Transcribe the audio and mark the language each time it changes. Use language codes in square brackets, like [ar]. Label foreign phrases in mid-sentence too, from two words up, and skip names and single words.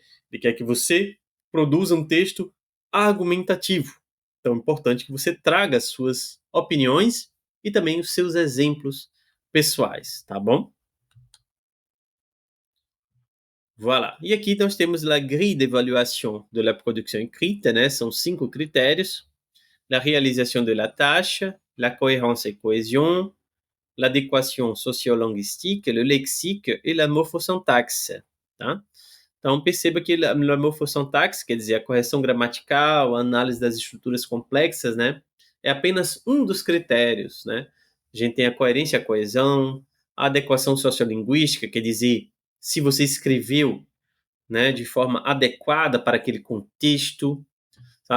[pt] Ele quer que você produza um texto argumentativo. Então é importante que você traga as suas opiniões e também os seus exemplos pessoais, tá bom? Voilà. E aqui nós temos a [fr] grille d'évaluation de la production écrite, [pt] né? São 5 critérios. [fr] La réalisation de la tâche, la cohérence et cohésion, l'adéquation sociolinguistique, le lexique e la morphosyntaxe, [pt] tá? Então perceba que a morphosyntaxe, quer dizer, a correção gramatical, a análise das estruturas complexas, né? É apenas um dos critérios, né? A gente tem a coerência e a coesão, a adequação sociolinguística, quer dizer, se você escreveu, né, de forma adequada para aquele contexto, tá?